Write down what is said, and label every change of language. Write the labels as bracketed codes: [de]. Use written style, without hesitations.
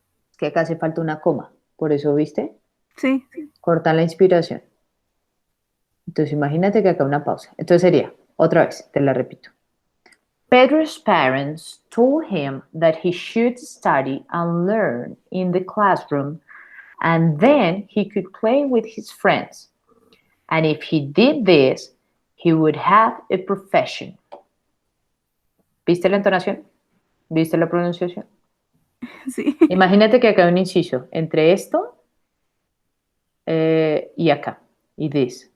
[es] Es que acá hace falta una coma, por eso, ¿viste? Sí. Cortan la inspiración. Entonces imagínate que acá una pausa. Entonces sería, otra vez, te la repito. [en] Pedro's parents told him that he should study and learn in the classroom, and then he could play with his friends. And if he did this, he would have a profession. [es] ¿Viste la entonación? ¿Viste la pronunciación? Sí. Imagínate que acá hay un inciso entre esto y acá, y this.